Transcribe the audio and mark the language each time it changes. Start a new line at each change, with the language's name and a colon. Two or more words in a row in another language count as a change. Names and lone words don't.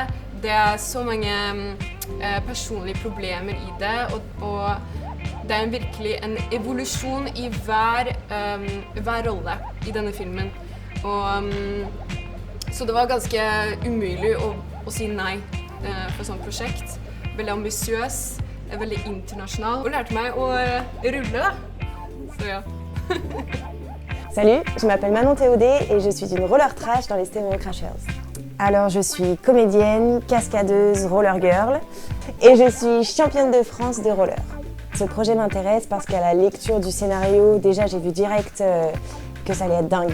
Norwegian: Det så mange personlige problemer i det, og det er virkelig en evolusjon i hver rolle i denne filmen. Så det var ganske umulig å si nei for et sånt prosjekt. Veldig ambisiøs, veldig internasjonal, og lærte meg å rulle da. Så ja.
French: Salut, je m'appelle Manon Théodet et je suis une
English: roller trash
French: dans les Stereo Crashers. Alors je suis comédienne, cascadeuse,
English: roller girl
French: et je suis championne de France de roller. Ce projet m'intéresse parce qu'à la lecture du scénario, déjà j'ai vu direct que ça allait être dingue.